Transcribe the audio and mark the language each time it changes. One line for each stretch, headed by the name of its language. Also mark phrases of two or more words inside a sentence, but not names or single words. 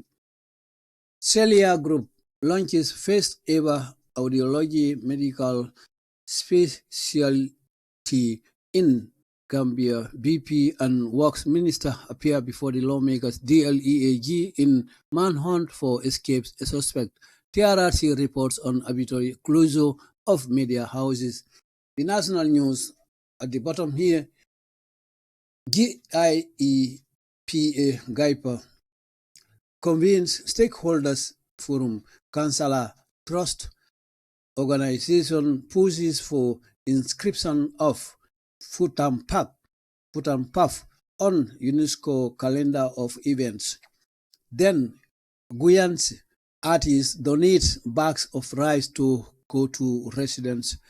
English: Celia Group launches first ever audiology medical specialty in Gambia. BP and Works Minister appear before the lawmakers. DLEAG in manhunt for escapes a suspect. TRRC reports on arbitrary closure of media houses. The national news at the bottom here. BII-KIIBAARO convenes stakeholders forum. Councillor Trust organization pushes for inscription of Futampak on UNESCO calendar of events. Then Guyans artists donate bags of rice to go to residents.